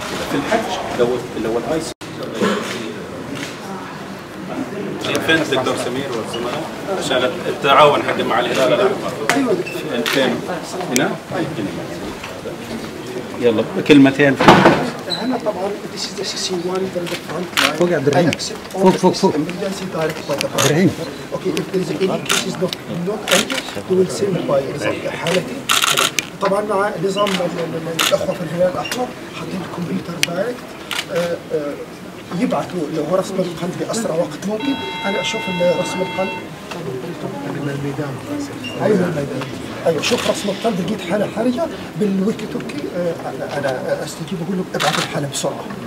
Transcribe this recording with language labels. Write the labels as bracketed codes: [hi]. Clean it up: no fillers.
[ar] في الحج لو الاي سي فين الدكتور سمير والزملاء عشان التعاون حق مع الهلال الاحمر؟ ايوه فين؟ هنا؟ يلا كلمتين هنا طبعا [en] this is the CC1 [ar] فوق يا عبد الرحيم فوق إبراهيم. [en] Okay, if there is any cases not entered we will send by حالتي. [ar] طبعا مع نظام الاخوه في الهلال الاحمر حاطين الكمبيوتر دايركت يبعثوا اللي هو رسم القلب باسرع وقت ممكن. انا اشوف رسم القلب من الميدان. ايوه من الميدان. ايوه شوف رسم القلب لقيت حاله حرجه بالويكي توكي انا استجيب اقول له ابعث الحاله بسرعه.